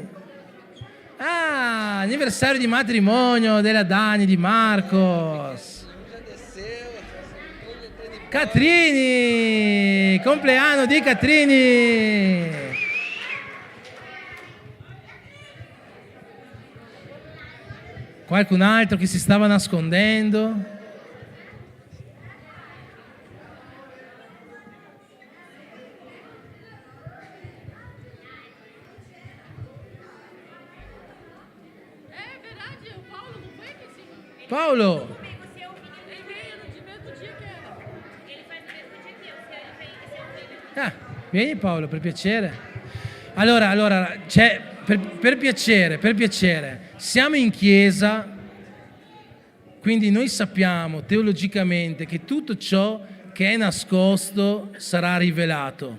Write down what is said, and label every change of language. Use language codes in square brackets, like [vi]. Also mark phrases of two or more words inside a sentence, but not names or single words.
[it] Anniversario di matrimonio della Dani di Marcos. Catrini, compleanno di Catrini. Qualcun altro che si stava nascondendo? [pt] Verdade, o Paulo não foi que sim? Paolo, Ele veio no mesmo dia que era. Ele faz no mesmo dia que eu, se eu [it] vieni Paolo, per piacere. Allora, per piacere, siamo in chiesa, quindi noi sappiamo teologicamente che tutto ciò che è nascosto sarà rivelato.